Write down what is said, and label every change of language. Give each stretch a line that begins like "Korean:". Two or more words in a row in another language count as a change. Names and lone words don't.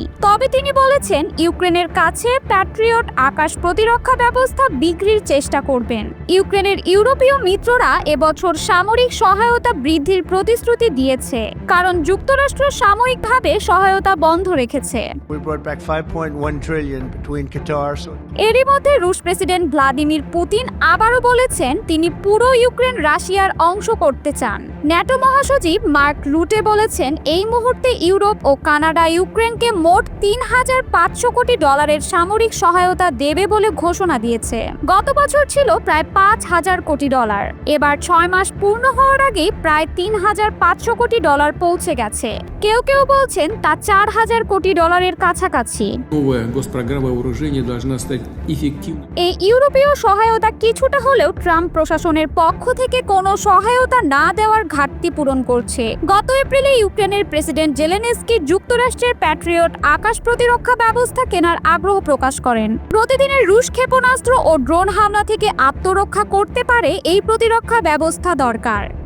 Bangla: তবে তিনি বলেছেন, ইউক্রেনের কাছে প্যাট্রিয়ট আকাশ প্রতিরক্ষা ব্যবস্থা বিক্রির চেষ্টা করবেন। ইউক্রেনের ইউরোপীয় মিত্ররা এবছর সামরিক সহায়তা বৃদ্ধির প্রতিশ্রুতি দিয়েছে, কারণ যুক্তরাষ্ট্র সাময়িকভাবে সহায়তা বন্ধ রেখেছে।
English: We brought back 5.1 trillion between Qatar.
Bangla: এরই মধ্যে রুশ প্রেসিডেন্ট ভ্লাদিমির পুতিন আবারও বলেছেন, তিনি পুরো ইউক্রেন রাশিয়ার অংশ করতে চান। ন্যাটো মহাসচিব মার্ক রুটে বলেছেন, এই মুহূর্তে ইউরোপ ও কানাডা ইউক্রেনকে মোট $3,500 কোটি সামরিক সহায়তা দেবে বলে ঘোষণা দিয়েছে। গত বছর ছিল প্রায় $5,000 কোটি। এবার 6 মাস পূর্ণ হওয়ার আগেই প্রায় $3,500 কোটি পৌঁছে গেছে। কেউ কেউ বলছেন তা $4,000 কোটি কাছাকাছি।
Russian: Новая госпрограмма вооружения должна стать эффективной.
Bangla: এই ইউরোপীয় সহায়তা কিছুটা হলেও ট্রাম্প প্রশাসনের পক্ষ থেকে কোনো সহায়তা না দেওয়ার ঘাটতি পূরণ করছে। গত এপ্রিলে ইউক্রেনের প্রেসিডেন্ট জেলেনস্কি যুক্তরাষ্ট্রের প্যাট্রিয়ট আকাশ প্রতিরক্ষা ব্যবস্থা কেনার আগ্রহ প্রকাশ করেন। প্রতিদিনের রুশ ক্ষেপণাস্ত্র ও ড্রোন হামলা থেকে আত্মরক্ষা করতে পারে এই প্রতিরক্ষা ব্যবস্থা দরকার।